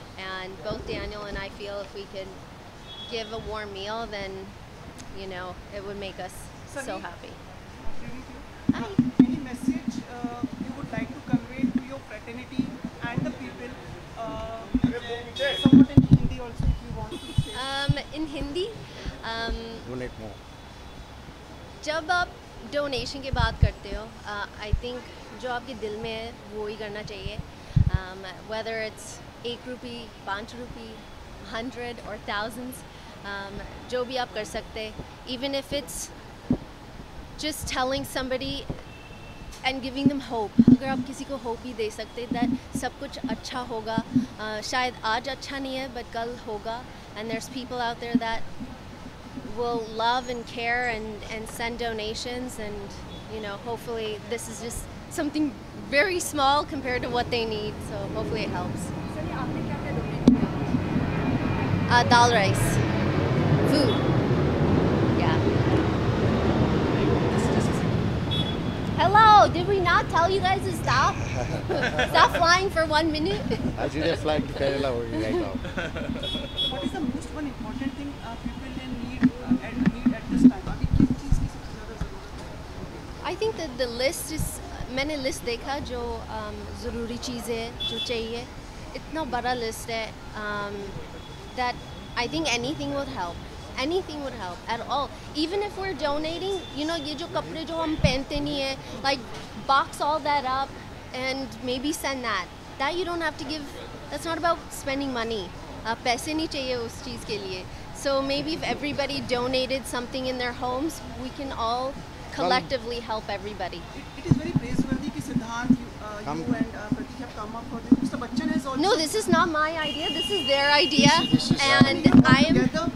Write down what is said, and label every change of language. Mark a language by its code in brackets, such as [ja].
[en] And both Daniel and I feel if we could give a warm meal, then, you know, it would make us so happy. Hi. Any message you would like to convey to your fraternity and the people? Somewhat in Hindi also, if you want to say. In Hindi, Donate more. [hi] जब आप donation की बात करते हो, [en] I think [hi] जो आपके दिल में है वो ही करना चाहिए. [en] Whether it's 1 rupee, 5 rupee, 100 or thousands, [hi] जो भी आप कर सकते, [en] even if it's just telling somebody and giving them hope. [hi] अगर आप किसी को hope ही दे सकते [en] that [hi] सब कुछ अच्छा होगा, शायद आज अच्छा नहीं है [en] but [hi] कल होगा, [en] and there's people out there that will love and care and send donations, and you know, hopefully this is just something very small compared to what they need, so hopefully it helps. [hi] Sir ये आपने क्या क्या donate किया? [en] Dal rice, food, yeah. Hello, did we not tell you guys to stop? Stop flying for 1 minute. Actually, they're flying to Kerala right now. What is the most one important thing people need at this time? [hi] अभी किस चीज़ की सबसे ज़्यादा ज़रूरत है? [en] I think that the list is, [hi] मैंने list देखा जो ज़रूरी चीज़ें जो चाहिए, इतना बड़ा लिस्ट है [en] that I think anything would help. Anything would help at all. Even if we're donating, you know, [hi] ये जो कपड़े जो हम पहनते नहीं है, [en] like box all that up and maybe send that. That you don't have to give. That's not about spending money. [hi] पैसे नहीं चाहिए उस चीज़ के लिए. [en] So maybe if everybody donated something in their homes, we can all collectively help everybody. It is very praiseworthy कि Siddhant you and Pratik have come up for this. Mr. Bachchan has also. No, this is not my idea. This is their idea, This is and I am. Together for